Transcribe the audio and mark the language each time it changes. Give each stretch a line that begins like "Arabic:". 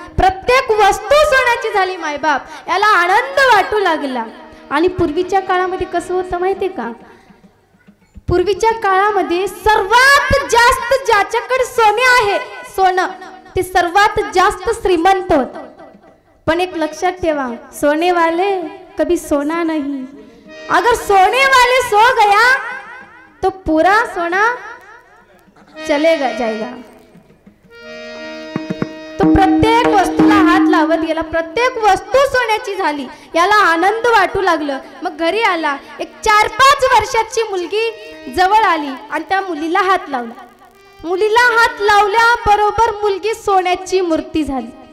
Marathi: प्रत्येक वस्तू सोन्याची झाली. मायबाप याला आनंद वाटू लागला. आणि पूर्वीच्या काळामध्ये कसं होतं माहितीये का? पूर्वीच्या काळामध्ये सर्वात जास्त ज्याच्याकडे सोने आहे, सोनं, ते सर्वात जास्त श्रीमंत होत. पण एक लक्षात ठेवा,
Hindi: सोने वाले कभी सोना नहीं. अगर सोने वाले सो गया तो पूरा सोना चलेगा जाएगा.
Marathi: तो प्रत्येक वस्तूला हात लावत गेला, प्रत्येक वस्तू सोन्याची झाली. याला आनंद वाटू लागलं. मग घरी आला. एक 4-5 वर्षाची मुलगी जवळ आली आणि त्या मुलीला हात लावला. मुलीला हात लावल्या बरोबर मुलगी सोन्याची मूर्ती झाली.